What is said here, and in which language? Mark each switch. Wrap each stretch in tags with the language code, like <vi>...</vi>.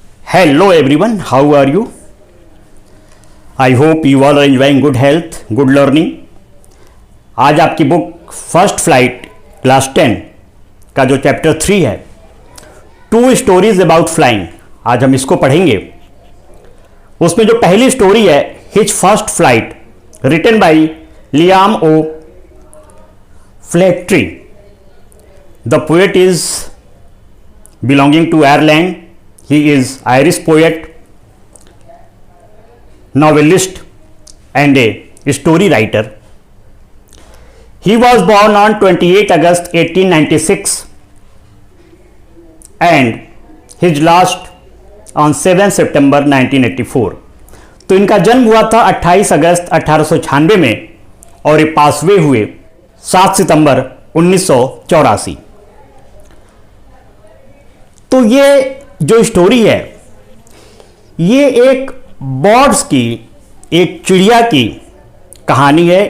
<en>Hello everyone, how are you? I hope you all are enjoying good health, good learning.</en> <hi>आज आपकी book first flight class 10 का जो chapter 3 है, 2 stories about flying, आज हम इसको पढ़ेंगे। उसमें जो पहली स्टोरी है his first flight,</hi> <en>written by</en> <hi>Liam O फ्लेट्री।</hi> <en>The poet is belonging to Ireland. He is Irish poet, novelist and a story writer. He was born on 28 August 1896 and his last on 7 September 1984.</en> <hi>तो इनका जन्म हुआ था 28 अगस्त 1896 में और ये पासवे हुए 7 सितंबर 1984। तो ये जो स्टोरी है ये एक बर्ड्स की, एक चिड़िया की कहानी है।</hi>